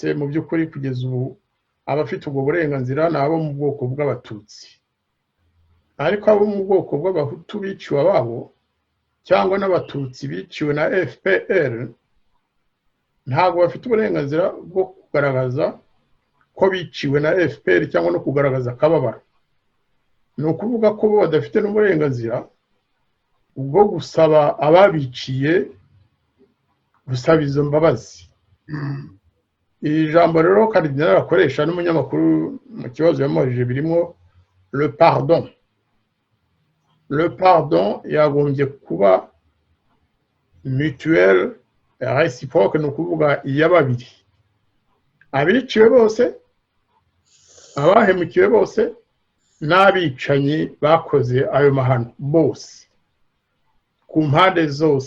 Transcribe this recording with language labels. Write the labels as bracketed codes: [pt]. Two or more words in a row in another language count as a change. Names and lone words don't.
[rw] Mu by'ukuri kugeza ubu abafite ubwo burenganzira ni abo mu bwoko bw'Abatutsi, ariko abo mu bwoko bw'Abahutu biciwe ababo cyangwa n'Abatutsi biciwe na FPR ntabwo bafite uburenganzira bwo kugaragaza ko biciwe na FPR cyangwa no kugaragaza akababaro. Ni ukuvuga ko bo badafite n'uburenganzira bwo gusaba ababiciye gusaba izo mbabazi. Iri jambo rero Karidinali akoresha n'umunyamakuru mu kibazo yamubajije birimo [fr] le pardon. Le pardon [rw] yagombye kuba [fr] mutuelle réciproque, [rw] ni ukuvuga iy'ababiri. Abiciwe bose, abahemukiwe bose, n'abicanyi bakoze ayo mahano bose, ku mpande zose.